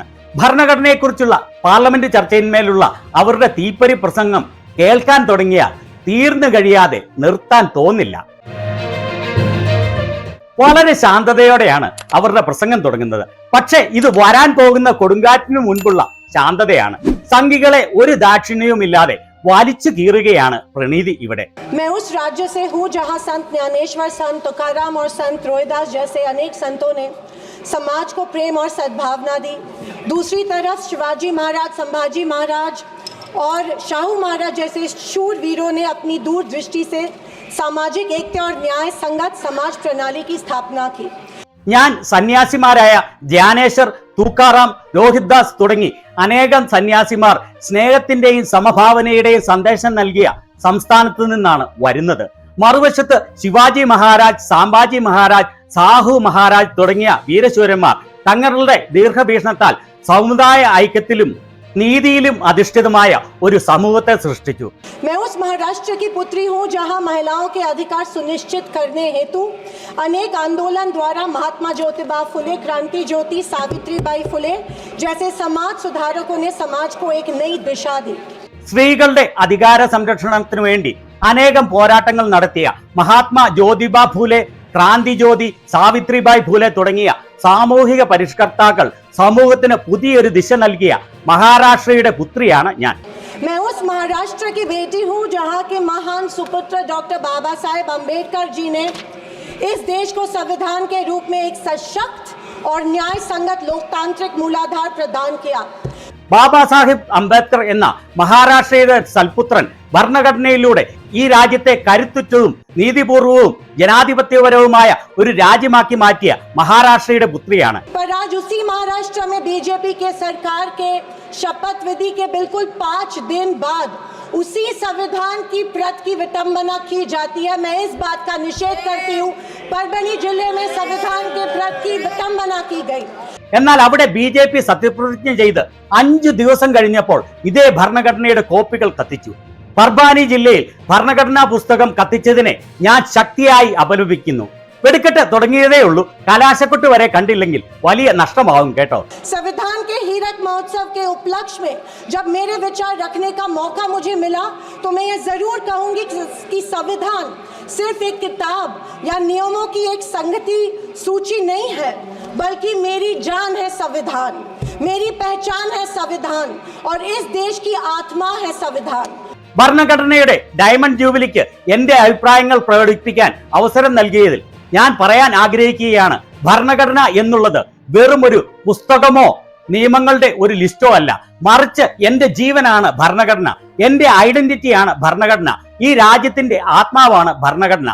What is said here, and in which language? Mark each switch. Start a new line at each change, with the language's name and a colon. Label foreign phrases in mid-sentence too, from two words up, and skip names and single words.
Malayalam: ഭരണഘടനയെക്കുറിച്ചുള്ള പാർലമെന്റ് ചർച്ചയിന്മേലുള്ള അവരുടെ തീപ്പൊരി പ്രസംഗം കേൾക്കാൻ തുടങ്ങിയാൽ തീർന്നു കഴിയാതെ നിർത്താൻ തോന്നില്ല. വളരെ ശാന്തതയോടെയാണ് അവരുടെ പ്രസംഗം തുടങ്ങുന്നത്. പക്ഷേ ഇത് വരാൻ പോകുന്ന കൊടുങ്കാറ്റിനു മുൻപുള്ള ശാന്തതയാണ്. സംഘികളെ ഒരു ദാക്ഷിണ്യവുമില്ലാതെ വലിച്ചു കീറുകയാണ് പ്രണീതി ഇവിടെ.
Hindi: मैं उस राज्य से हूँ जहाँ संत ज्ञानेश्वर, संत तुकाराम और संत रोहिदास जैसे अनेक संतों ने समाज को प्रेम और सद्भावना दी. दूसरी तरफ शिवाजी महाराज, संभाजी महाराज और शाहू महाराज जैसे शूरवीरों ने अपनी दूरदृष्टि से सामाजिक एकता और न्याय संगत समाज प्रणाली की स्थापना की.
Malayalam: ഞാൻ സന്യാസിമാരായ ജ്ഞാനേശ്വർ, തൂക്കാറാം, രോഹിത്ദാസ് തുടങ്ങി അനേകം സന്യാസിമാർ സ്നേഹത്തിന്റെയും സമഭാവനയുടെയും സന്ദേശം നൽകിയ സംസ്ഥാനത്ത് നിന്നാണ് വരുന്നത്. മറുവശത്ത് ശിവാജി മഹാരാജ്, സാംബാജി മഹാരാജ്, സാഹു മഹാരാജ് തുടങ്ങിയ വീരശൂരന്മാർ തങ്ങളുടെ ദീർഘവീക്ഷണത്താൽ സമുദായ ഐക്യത്തിലും നീതിയിലും അധിഷ്ഠിതമായ ഒരു സമൂഹത്തെ സൃഷ്ടിച്ചു.
Hindi: मैं उस महाराष्ट्र की पुत्री हूँ जहाँ महिलाओं के अधिकार सुनिश्चित करने हेतु अनेक आंदोलन द्वारा महात्मा ज्योतिबा फुले, क्रांति ज्योति सावित्रीबाई फुले जैसे समाज सुधारकों ने समाज को एक नई दिशा दी.
Malayalam: സ്ത്രീകളുടെ അധികാര സംരക്ഷണത്തിനു വേണ്ടി അനേകം പോരാട്ടങ്ങൾ നടത്തിയ മഹാത്മാ ജ്യോതിബ ഫൂലെ, ക്രാന്തി ജ്യോതി, സാവിത്രിബായി ഫൂലെ തുടങ്ങിയ സാമൂഹിക പരിഷ്കർത്താക്കൾ സമൂഹത്തിന് പുതിയൊരു ദിശ നൽകിയ മഹാരാഷ്ട്രയുടെ പുത്രിയാണ് ഞാൻ.
Hindi: मैं उस महाराष्ट्र की बेटी हूँ जहाँ के महान सुपुत्र डॉक्टर बाबा साहेब अम्बेडकर जी ने इस देश को संविधान के रूप में एक सशक्त और न्याय संगत लोकतांत्रिक मूलाधार प्रदान किया.
Malayalam: ബാബാ സാഹിബ് അംബേദ്കർ എന്ന മഹാരാഷ്ട്രയുടെ സൽപുത്രൻ ഭരണഘടനയിലൂടെ ഈ രാജ്യത്തെ കരുത്തുറ്റതും നീതിപൂർവവും ജനാധിപത്യപരവുമായ ഒരു രാജ്യമാക്കി മാറ്റിയ മഹാരാഷ്ട്രയുടെ പുത്രിയാണ്.
Hindi: पर आज उसी महाराष्ट्र में बीजेपी के सरकार के शपथ विधि के बिल्कुल 5 दिन बाद उसी संविधान की प्रत की विटंबना की जाती है. मैं इस बात का निषेध करती हूँ. परभणी जिले में संविधान के प्रत की विटंबना की गई.
Malayalam: എന്നാൽ അവിടെ BJP സത്യപ്രതിജ്ഞ ചെയ്ത് 5 ദിവസം കഴിഞ്ഞപ്പോൾ ഇതേ ഭരണഘടനയുടെ കോപ്പികൾ കത്തിച്ചു. പർബാനി ജില്ലയിൽ ഭരണഘടനാ പുസ്തകം കത്തിച്ചതിനെ ഞാൻ ശക്തിയായി അപലപിക്കുന്നു. വെടിക്കെട്ട് തുടങ്ങിയതേ ഉള്ളൂ, കലാശക്കൊട്ട് വരെ കണ്ടില്ലെങ്കിൽ വലിയ നഷ്ടമാവും കേട്ടോ.
Hindi: संविधान के हीरक महोत्सव के उपलक्ष्य में जब मेरे विचार रखने का मौका मुझे मिला तो मैं ये जरूर कहूंगी कि संविधान सिर्फ एक किताब या नियमों की एक संगति सूची नहीं है, बल्कि मेरी जान है संविधान, मेरी पहचान है संविधान और इस देश की आत्मा है संविधान.
Malayalam: ഭരണഘടനയുടെ ഡയമണ്ട് ജൂബിലിക്ക് എന്റെ അഭിപ്രായങ്ങൾ പ്രകടിപ്പിക്കാൻ അവസരം നൽകിയതിൽ ഞാൻ പറയാൻ ആഗ്രഹിക്കുകയാണ്. ഭരണഘടന എന്നുള്ളത് വെറും ഒരു പുസ്തകമോ നിയമങ്ങളുടെ ഒരു ലിസ്റ്റോ അല്ല, മറിച്ച് എന്റെ ജീവനാണ് ഭരണഘടന, എന്റെ ഐഡന്റിറ്റിയാണ് ഭരണഘടന, ഈ രാജ്യത്തിന്റെ ആത്മാവാണ് ഭരണഘടന.